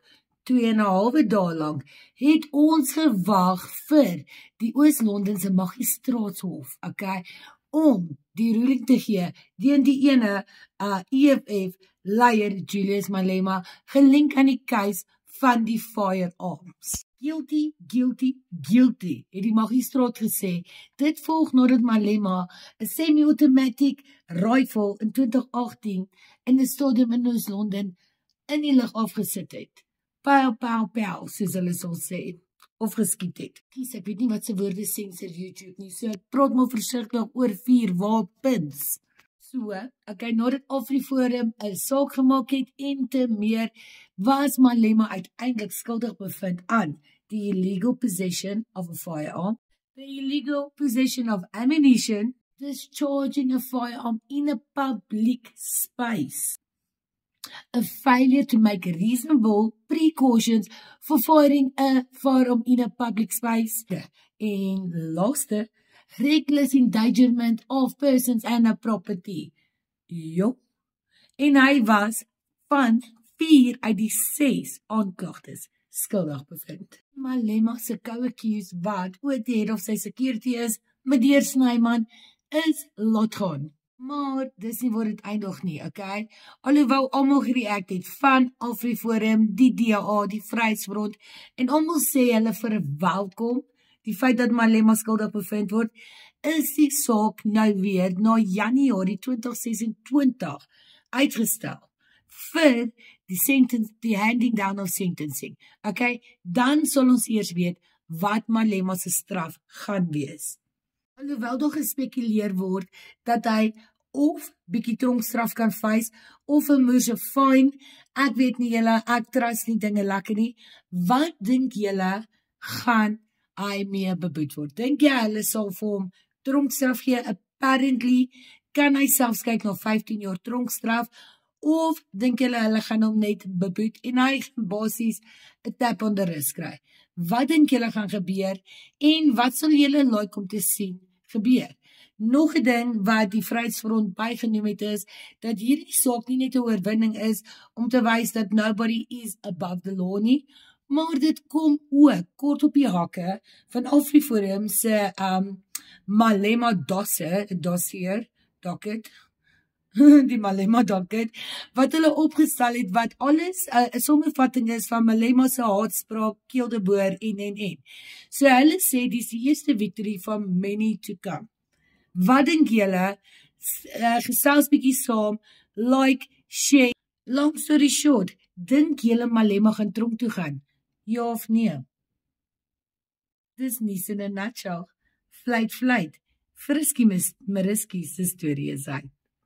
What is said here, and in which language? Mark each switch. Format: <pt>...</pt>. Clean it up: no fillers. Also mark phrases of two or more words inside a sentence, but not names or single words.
<af>2,5 dae lank het ons gewag vir die Oos-Londense Magistraatshof, okay, om die ruling te gee teen die ene EFF leier Julius Malema gelink aan die case van die firearms.</af> <en>Guilty, guilty, guilty,</en> <af>het die magistraat gesê. Dit volg nadat Malema 'n</af> <en>semi-automatic rifle</en> <af>in 2018 in 'n stadium in Oos-London in die lug afgesit het. Pow, pow, pow, soos hulle sal sê, of geskiet het. Ek weet nie wat se woorde sensor YouTube nie, so ek praat maar versigtig oor 4 wapens. So, okay, nadat AfriForum 'n saak gemaak het en te meer, was Malema uiteindelik skuldig bevind aan</af> <en>the illegal possession of a firearm, the illegal possession of ammunition, discharging a firearm in a public space, a failure to make reasonable precautions for firing a firearm in a public space,</en> <af>en laaste,</af> <en>reckless endangerment of persons and a property.</en> <af>En hy was van 4 uit die 6 aanklagtes skuldig bevind. Malema se co-accused wat ook die</af> <en>head of</en> <af>sy security is, meneer Snyman, is laat gaan. Maar dis nie waar dit eindig nie, okay? Alhoewel almal gereact het van AfriForum, die DA, die Vryheidsfront, en almal sê hulle verwelkom die feit dat Malema skuldig bevind word, is die saak nou weer na Januarie 2026 uitgestel vir die</af> <en>handing down of sentencing.</en> <af>Okay, dan sal ons eers weet wat Malema se straf gaan wees. Alhoewel daar gespekuleer word dat hy of bietjie tronkstraf kan face of 'n moerse fine. Ek weet nie julle, ek trust nie dinge lekker nie. Wat dink julle gaan hy mee beboet word? Dink jy hulle sal vir hom tronkstraf gee? Apparently kan hy selfs kyk na 15 jaar tronkstraf, of dink julle hulle gaan hom net beboet en hy gaan basies 'n</af> <en>tap on the wrist</en> <af>kry? Wat dink julle gaan gebeur en wat sal julle like om te sien gebeur? Nog 'n ding wat die Vryheidsfront bygenoem het is dat hierdie saak nie net 'n oorwinning is om te wys dat</af> <en>nobody is above the law</en> <af>nie, maar dit kom ook kort op die hakke van AfriForum se Malema docket, die Malema docket, wat hulle opgestel het, wat alles 'n samevatting is van Malema se haatspraak, keeldeboor en. So hulle sê dis die eerste victory van</af> <en>many to come.</en> <af>Wat dink julle? Gesels bietjie saam,</af> <en>like, share. Long story short,</en> <af>dink julle Malema gaan tronk toe gaan? Ja of nee? Dis nuus in 'n nutshell. Fluit. Frisky Mariski se storie is uit.</af>